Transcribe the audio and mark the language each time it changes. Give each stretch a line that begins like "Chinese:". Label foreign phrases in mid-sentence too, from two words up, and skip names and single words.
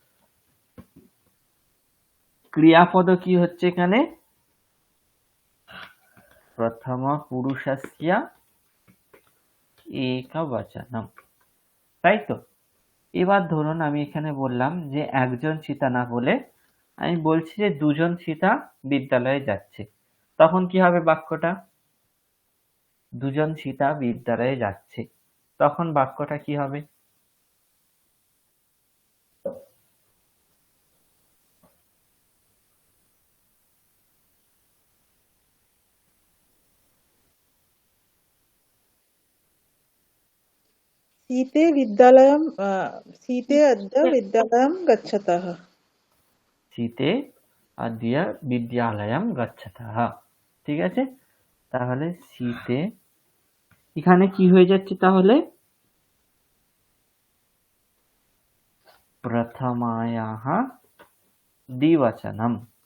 Bangla: ক্রিয়াপদ কি হচ্ছে এখানে,
Sanskrit: প্রথম পুরুষস্য একবচনম,
Bangla: তাই তো। এবার ধরুন আমি এখানে বললাম যে একজন সীতা না বলে আমি বলছি যে দুজন সীতা বিদ্যালয়ে যাচ্ছে, তখন কি হবে বাক্যটা? দুজন সীতা বিদ্যালয়ে যাচ্ছে, তখন বাক্যটা কি হবে?
Sanskrit: शीते विद्यालयं शीते अद्य विद्यालयं गच्छतः। শীতে আদ্য বিদ্যালয়ম গচ্ছতঃ।
Bangla: ঠিক আছে, তাহলে শীতে এখানে কি হয়ে যাচ্ছে তাহলে?
Sanskrit: প্রথমায়াহ দ্বিবচনম।